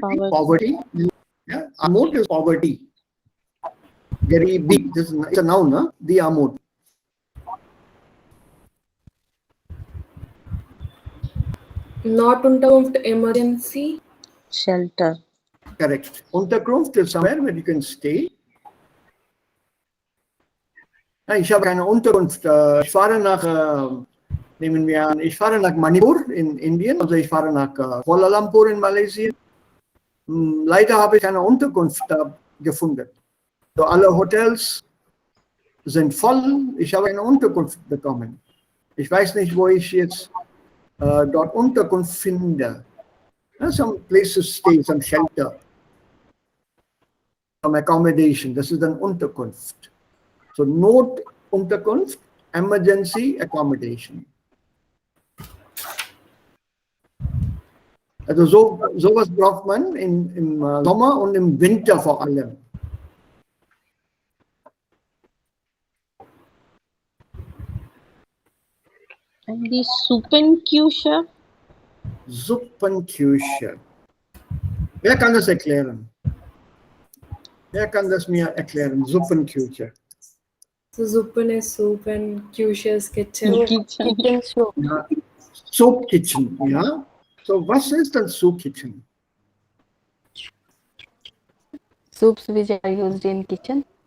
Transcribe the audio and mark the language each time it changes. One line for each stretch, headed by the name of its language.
English: Poverty. Yeah, Armut is poverty. Very big. This is it's a noun, huh? The Armut. Not Unterkunft, emergency. Shelter. Correct. Unterkunft is somewhere where you can stay.
German: Ich habe keine Unterkunft. Ich fahre nach, nehmen wir an, ich fahre nach Manipur in Indien, also ich fahre nach Kuala Lumpur in Malaysia. Leider habe ich keine Unterkunft gefunden. So, alle Hotels sind voll. Ich habe eine Unterkunft bekommen. Ich weiß nicht, wo ich jetzt dort Unterkunft finde.
English: Some places stay, some shelter, some accommodation.
German: Das ist dann Unterkunft. So Notunterkunft, emergency accommodation. Also sowas braucht man im Sommer und im Winter vor allem.
English: And the Suppenküche.
German: Suppenküche. Wer kann das erklären? Wer kann das mir erklären? Suppenküche.
English: So Suppen is soup and Kyusha is kitchen. Kitchen soup.
German: Ja. Soup Kitchen, ja. So, was ist ein Soup Kitchen?
English: Soups which are used in kitchen.